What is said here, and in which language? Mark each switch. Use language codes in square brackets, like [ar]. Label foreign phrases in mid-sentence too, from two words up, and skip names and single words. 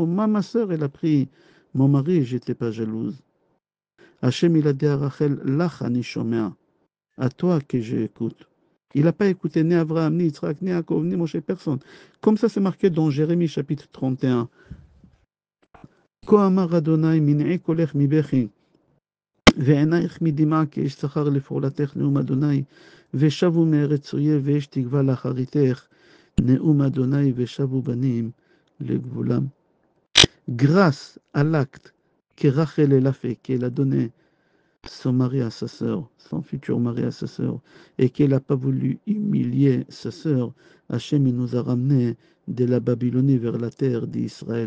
[fr] Ma soeur, elle a pris mon mari, j'étais pas jalouse. Hachem, il a dit à Rachel, [he] לך אני שומע, [fr] à toi que j'écoute. Il n'a pas écouté ni Abraham, ni Yitzhak, ni Yaakov, ni Moshe, personne. Comme ça, c'est marqué dans Jérémie chapitre 31. [he] כה אמר אדני מנעי קולך מבכי, ועינייך מדמעה כי יש שכר לפעולתך נאום אדוני ושבו מארץ אויב ויש תקווה לאחריתך, נאום אדוני ושבו בנים לגבולם. [fr] Grâce à l'acte que Rachel elle a fait, qu'elle a donné son mari à sa sœur, son futur mari à sa sœur, et qu'elle n'a pas voulu humilier sa sœur, Hachem il nous a ramenés de la Babylonie vers la terre d'Israël.